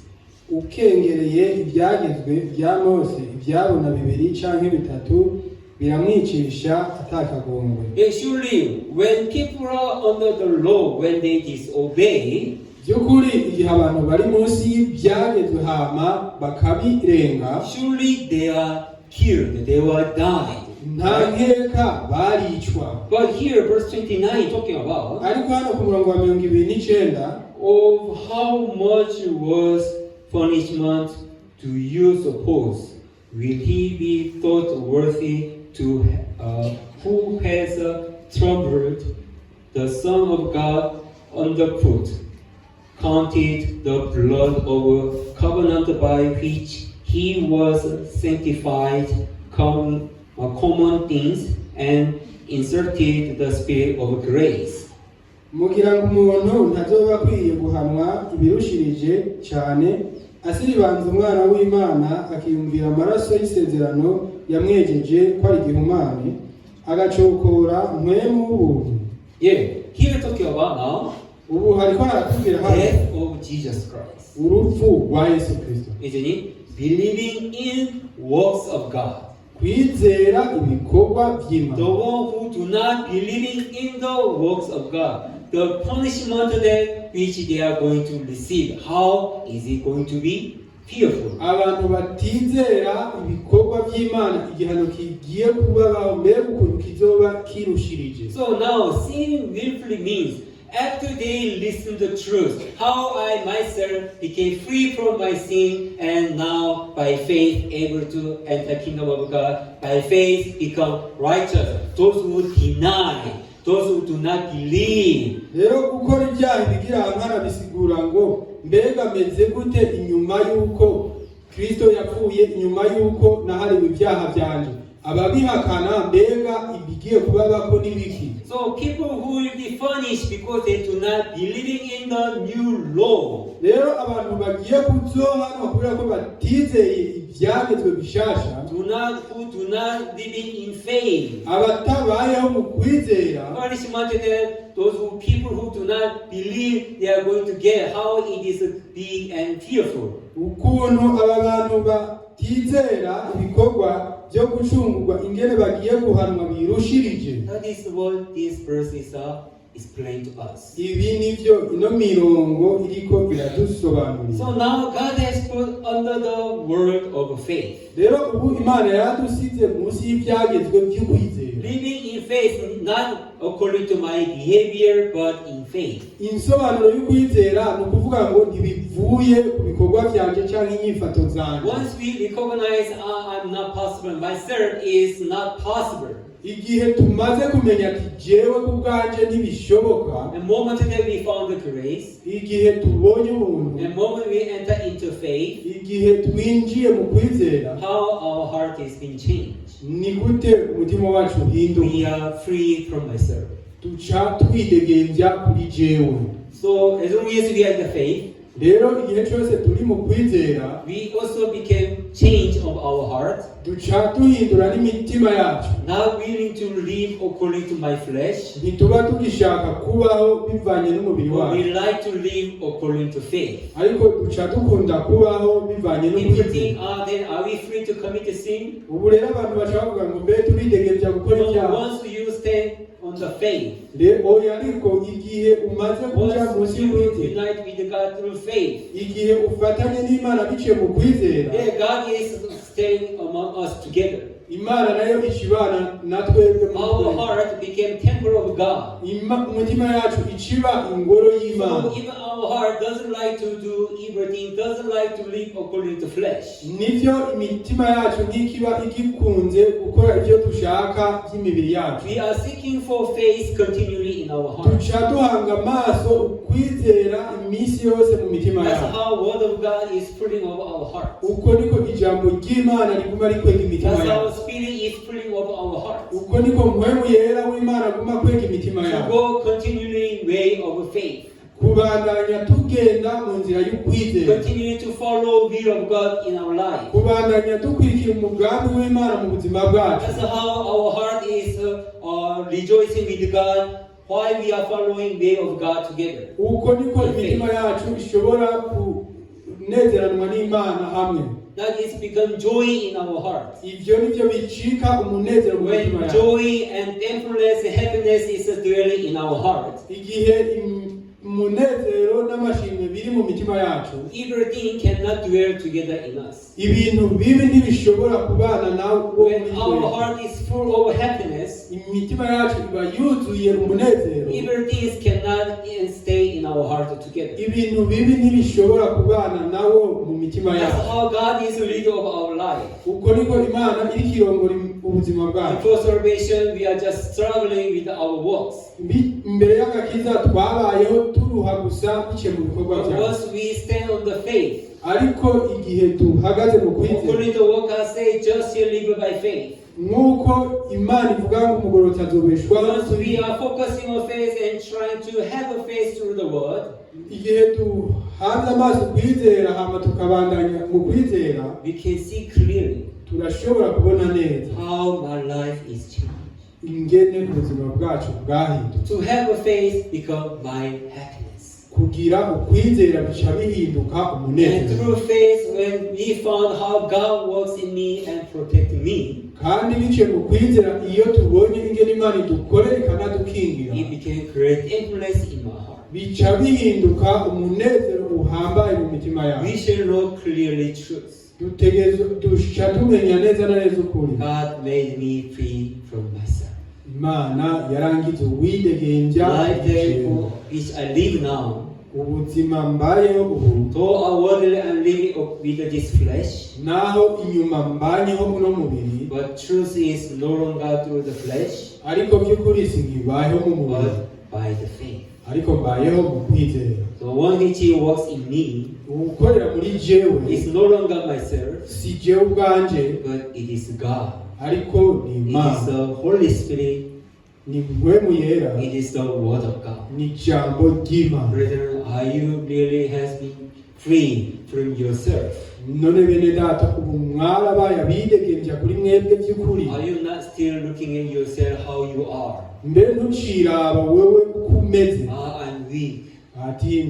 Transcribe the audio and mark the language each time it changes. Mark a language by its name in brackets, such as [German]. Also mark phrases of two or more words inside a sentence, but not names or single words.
[Rundi] Ukengereye ibyagezwe bya Mose ibyabona 2 canke 3 biramwicisha atakagongwe. [English] Surely, when people are under the law, when they disobey, [Rundi] byukuri igihe abantu bari munsi y'ibyagezwe hama bakabirenga, [English] surely they are killed, they will die. [Rundi] nta nkeka baricwa. [English] But here, verse 29 talking about [Rundi] ariko hano ku murongo wa 29 [English] of how much was punishment do you suppose will he be thought worthy to who has trampled the Son of God underfoot, counted the blood of covenant by which he was sanctified common things and inserted the spirit of grace. [Rundi] mugira ngo umuntu ntazoba akwiye guhanwa ibirushirije cyane asiribanza umwana w'Imana akiyumvira amaraso y'isezerano yamwejeje ko ari igihumane agacokora mpwemu w'ubuntu. [English] Here talking about now [Rundi] ubu hariko haratubwira hano [English] death of Jesus Christ. [Rundi] urupfu rwa Yesu Kristo. [English] Isn't it? Believing in works of God. [Rundi] kwizera ibikorwa by'Imana. [English] The one who do not believing in the works of God, the punishment that which they are going to receive, how is it going to be? Fearful. [Rundi] Abantu batizera ibikorwa by'Imana igihano kigiye kubaho mbere ukuntu kizoba kirushirije. [English] So now sin willfully means after they listen to the truth, how I myself became free from my sin and now by faith able to enter the kingdom of God, by faith become righteous. Those who deny, those who do not believe. [Rundi] Rero gukora ibyaha bigirankana bisigura ngo mbega meze gute inyuma yuko Kristo yapfuye, inyuma yuko nahariwe ibyaha byanje. ababihakana mbega ibigiye kubabako n'ibiki. [English] So people who will be punished because they do not believing in the new law. [Rundi] Rero abantu bagiye kuzohanwa kubera ko batizeye ivyagezwe bishasha, [English] Who do not living in faith. [Rundi] abatabayeho mu kwizera. [English] Punishment that people who do not believe they are going to get, how it is big and fearful. [Rundi] Ukuntu aba bantu batizera ibikorwa byo gucungurwa ingene bagiye guhanwa birushirije. [English] That is what this verse is explained to us. [Rundi] Ibi nivyo ino mirongo iriko iradusobanurira. [English] So now God has put under the word of faith. [Rundi] Rero ubu Imana yadusize munsi y'ivyagezwe by'ukwizera. [English] Living in faith, not according to my behavior, but in faith. [Rundi] Insobanuro y'ukwizera ni ukuvuga ngo ntibivuye ku bikorwa byanje cyangwa inyifato zanje. [English] Once we recognize I'm not possible, myself is not possible. [Rundi] Igihe tumaze kumenya ati jewe ku bwanje ntibishoboka, [English] The moment that we found the grace, [Rundi] igihe tubonye ubuntu, [English] the moment we enter into faith, [Rundi] igihe twinjiye mu kwizera, [English] how our heart is being changed. [Rundi] ni gute umutima wacu uhinduka. [English] We are free from myself. [Rundi] Tuca twidegembya kuri jewe. [English] So as long as we have the faith, [Rundi] rero igihe cyose turi mu kwizera, [English] we also became change of our heart. [Rundi] duca duhindura n'imitima yacu. [English] Not willing to live according to my flesh, [Rundi] ntituba tugishaka kubaho bivanye n'umubiri [English] but [Rundi] wacu, [English] we like to live according to faith. [Rundi] ariko duca dukunda kubaho bivanye [English] If we [Rundi] n'ukwizera. [English] think, then are we free to commit a sin? [Rundi] Ubu rero abantu baca bavuga ngo mbe turidegembya gukora [English] No, [Rundi] ibyaha. [English] once you stand on the faith, [Rundi] Oya, ariko igihe umaze kuja munsi [English] once you [Rundi] y'ukwizera, [English] unite with God through faith, [Rundi] igihe ufatanye n'Imana biciye mu kwizera, [English] God is staying among us together. [Rundi] Imana nayo ishibana na twebwe mu [English] Our [Rundi] kwizera. [English] heart became temple of God. [Rundi] Umutima yacu iciba ingoro y'Imana. [English] So even our heart doesn't like to do evil things, doesn't like to live according to flesh. [Rundi] Nivyo imitima yacu ntikiba igikunze gukora ibyo dushaka by'imibiri yacu. [English] We are seeking for faith continually in our heart. [Rundi] Duca duhanga amaso ukwizera iminsi yose mu mitima [English] That's [Rundi] yacu. [English] how word of God is pulling over our heart. [Rundi] Uko niko ijambo ry'Imana riguma rikwega imitima [English] That's how [Rundi] yacu. [English] spirit is pulling over our hearts. [Rundi] Uko niko mpwemu yera w'Imana aguma kwega imitima [English] To [Rundi] yacu. [English] go continually way of faith. [Rundi] Kubandanya tugenda mu nzira y'ukwizera. [English] Continue to follow will of God in our life. [Rundi] Kubandanya dukurikira umugambi w'Imana mu buzima bwacu. [English] That's how our heart is rejoicing with God while we are following way of God together. [Rundi] Uko niko imitima yacu ishobora kunezeranwa n'Imana hamwe. [English] That is become joy in our hearts. [Rundi] Ivyo nivyo bicika umunezero mu mitima [English] When [Rundi] yacu. [English] joy and thankfulness and happiness is dwelling in our hearts, [Rundi] Igihe umunezero n'amashimwe biri mu mitima yacu, [English] everything cannot dwell together in us. [Rundi] ibintu bibi ntibishobora kubana nawe. [English] When our heart is full of happiness, [Rundi] imitima yacu iba yuzuye umunezero, [English] everything cannot stay in our heart together. [Rundi] ibintu bibi ntibishobora kubana nawo mu mitima [English] That's [Rundi] yacu. [English] how God is the leader of our life. [Rundi] Uko niko Imana iri kirongora ubuzima bwacu. [English] Before salvation, we are just struggling with our works. [Rundi] Imbere y'agakiza twabayeho turuha gusa biciye mu bikorwa [English] But [Rundi] byacu, [English] once we stand on the faith, [Rundi] ariko igihe duhagaze mu kwizera, [English] according to what God says, just shall live by faith. [Rundi] nk'uko Imana ivuga ngo umugororotsi azobeshwaho. [English] Once we are focusing on faith and trying to have a faith through the word, [Rundi] Igihe duhanze amaso kwizera hama tukabandanya mu kwizera, [English] we can see clearly [Rundi] turashobora kubona neza [English] how my life is changed. [Rundi] ingene ubuzima bwacu bwahindutse. [English] To have a faith become my happiness. [Rundi] Kugira ukwizera bica bihinduka [English] And [Rundi] umunezero. [English] through faith, when we found how God works in me and protect me, [Rundi] Kandi biciye mu kwizera iyo tubonye ingene Imana idukorera ikanadukingira, [English] it became great influence in my heart. [Rundi] bica bihinduka umunezero uhambaye mu mitima yacu. [English] We shall know clearly truth. [Rundi] Duca tumenya neza na neza ukuri. [English] God made me free from myself. [Rundi] Imana yarangize uwidegembya [English] Life therefore which I live now, [Rundi] ubuzima mbayeho ubu, [English] though outwardly I'm living with this flesh, [Rundi] naho inyuma mbanyeho uno mubiri, [English] but truth is no longer through the flesh, [Rundi] ariko by'ukuri sinkibayeho mu mubiri, [English] but by the faith. [Rundi] ariko mbayeho mu kwizera. [English] The one which He works in me [Rundi] Ugukorera muri jewe [English] is no longer myself, [Rundi] si jewe ubwanje, [English] but it is God [Rundi] ariko ni [English] It is [Rundi] Imana, [English] the Holy Spirit. [Rundi] ni mpwemu yera, [English] It is the Word of God. [Rundi] ni ijambo ry'Imana. [English] Brethren, are you really has been free from yourself? [Rundi] None bene data, ubu mwarabaye abidegemvya kuri mwebwe by'ukuri? [English] Are you not still looking at yourself how you are? [Rundi] Mbere ntuciraba wewe uko umeze, [English] I'm weak. [Rundi] ati ndi